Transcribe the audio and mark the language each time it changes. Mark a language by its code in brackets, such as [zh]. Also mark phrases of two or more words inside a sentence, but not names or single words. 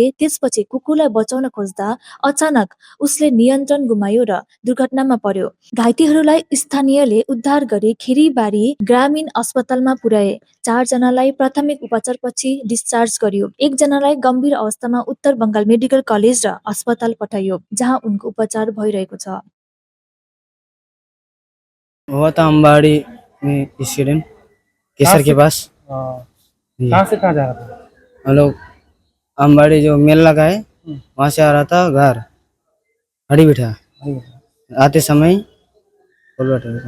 [ne] त्यसपछि कुकुरलाई बचाउन खोज्दा अचानक उसले नियन्त्रण गुमायो र दुर्घटनामा पर्यो। घाइतेहरूलाई स्थानीयले उद्धार गरी खिरीबारी ग्रामीण अस्पतालमा पुर्याए। 4 जनालाई प्राथमिक उपचारपछि डिस्चार्ज गरियो। 1 जनालाई गम्भीर अवस्थामा उत्तर बङ्गाल मेडिकल कलेज र अस्पताल पठाइयो, जहाँ उनको उपचार भइरहेको छ। [hi] हुआ था अम्बाड़ी में एक्सीडेंट केसर के पास। कहाँ से कहाँ जा रहा था? हम लोग अम्बाड़ी जो मेल लगा है वहाँ से आ रहा था घर हड़ी बिठा। आते समय बोल बैठा था।